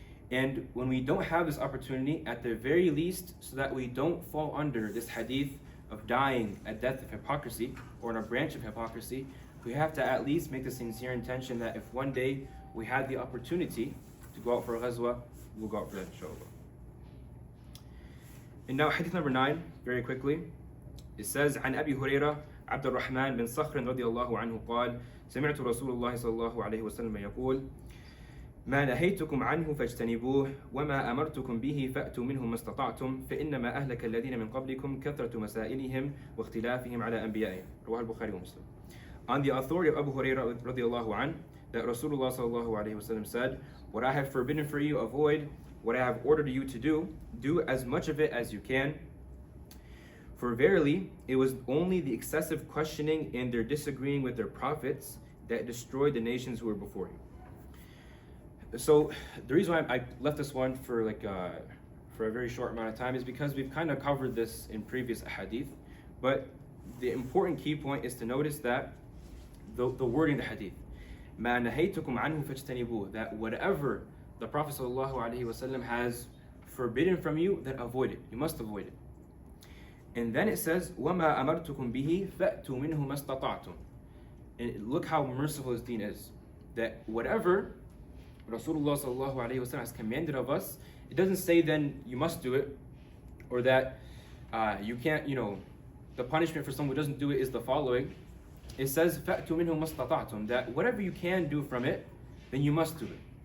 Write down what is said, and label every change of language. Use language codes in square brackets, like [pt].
[en] And when we don't have this opportunity, at the very least, so that we don't fall under this hadith of dying a death of hypocrisy or in a branch of hypocrisy, we have to at least make the sincere intention that if one day we had the opportunity to go out for a ghazwa, we'll go out for that, inshallah. And now hadith number 9, very quickly. [ar] It says, عن أبي هريرة عبد الرحمن بن صخر رضي الله عنه قال سمعت رسول الله صلى الله عليه وسلم يقول ما نهيتكم عنه فاجتنبوه وما أمرتكم به فأتوا منه ما استطعتم فإنما أهلك الذين من قبلكم كثرة مسائلهم واختلافهم على أنبيائهم. رواه البخاري ومسلم. [en] On the authority of Abu Hurairah رضي الله عنه, that Rasulullah sallallahu alaihi wasallam said, what I have forbidden for you, avoid. What I have ordered you to do as much of it as you can. For verily, it was only the excessive questioning and their disagreeing with their prophets that destroyed the nations who were before you. So the reason why I left this one for a very short amount of time is because we've kind of covered this in previous hadith. But the important key point is to notice that the wording of the hadith. [ar] مَا نَهَيْتُكُمْ عَنْهُ فَاجْتَنِبُوهُ, [en] that whatever the Prophet ﷺ has forbidden from you, then avoid it. You must avoid it. And then it says, وَمَا أَمَرْتُكُمْ بِهِ فَأْتُوا مِنْهُ مَا اسْتَطَعْتُمْ. And look how merciful his deen is. That whatever Rasulullah ﷺ has commanded of us, it doesn't say then you must do it, or that you can't, the punishment for someone who doesn't do it is the following. It says, [ar] فَأْتُوا مِنْهُ مَا اسْتَطَعْتُمْ, [en] that whatever you can do from it, then you must do it.